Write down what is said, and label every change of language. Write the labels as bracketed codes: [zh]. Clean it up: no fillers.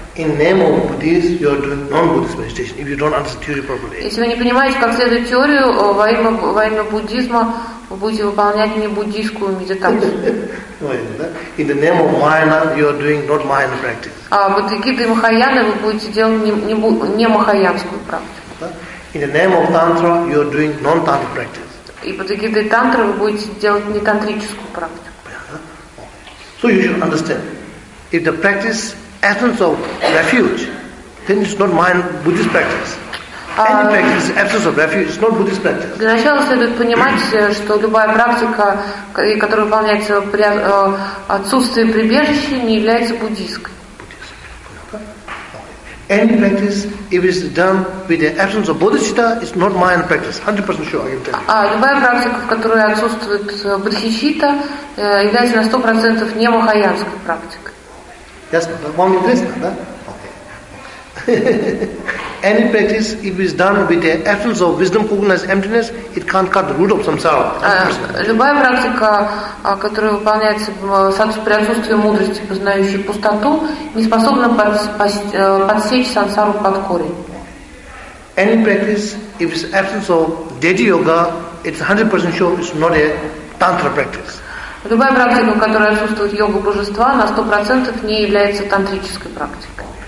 [en] In name of Buddhism, you are doing non-Buddhist meditation if you don't understand theory properly. [ru] Если вы не понимаете, как следует теорию, во имя буддизма вы будете выполнять не буддийскую медитацию. [en] In the name of Mahayana, you are doing not Mahayana practice. [ru] А под эгидой Махаяны вы будете делать не махаянскую практику. [en] In the name of Tantra, you are doing non-Tantra practice. [ru] И под эгидой Тантры вы будете делать не тантрическую практику. [en] So you should understand. If the practice essence of refuge, then it's not mine Buddhist practice. Any practice essence of refuge is not Buddhist practice. [ru] Для начала следует понимать, что любая практика, которая выполняется при отсутствии прибежища, не является буддийской. [en] Any practice, if it's done with the absence of bodhicitta, is not Mahayana practice. 100% sure, I can tell you. [ru] Любая практика, в которой отсутствует бодхичитта, является на 100% не махаянской практикой. [en] Yes, one minute, okay. Any practice, if it's done with the absence of wisdom, cognizance, emptiness, it can't cut the root of samsara. [ru] Любая практика, которая выполняется при отсутствии мудрости, познающей пустоту, не способна подсечь сансару под корень. [en] Any practice, if it's absence of deity yoga, it's 100% sure it's not a tantra practice. [ru] Любая практика, в которой отсутствует йога божества, на 100% не является тантрической практикой.